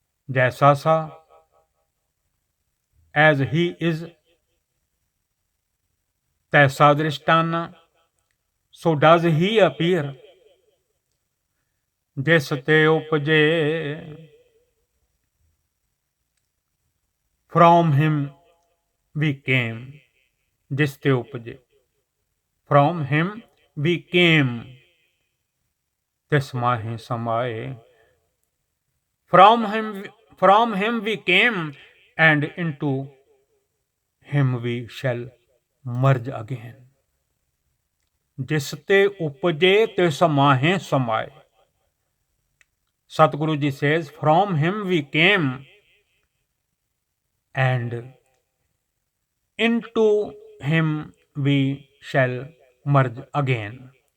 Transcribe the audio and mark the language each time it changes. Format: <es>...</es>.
<pa>ਜੈਸਾ ਸਾ,</pa> <en>as he is,</en> <pa>ਤੈਸਾ ਦ੍ਰਿਸ਼ਟਾਨਾ,</pa> <en>so does he appear.</en> <pa>ਜਿਸ ਤੇ ਉਪਜੇ</pa> <en>from him we came.</en> <pa>ਜਿਸ ਤੇ ਉਪਜੇ</pa> <en>from him we came,</en> <pa>ਤਿਸ ਮਾਹੇ ਸਮਾਏ।</pa> <en>from him we came and into him we shall merge again.</en> <pa>ਜਿਸ ਤੇ ਉਪਜੇ ਤਿਸ ਮਾਹੇ ਸਮਾਏ।</pa> <en>Satguru ji says, from him we came and into him we shall merge again.</en>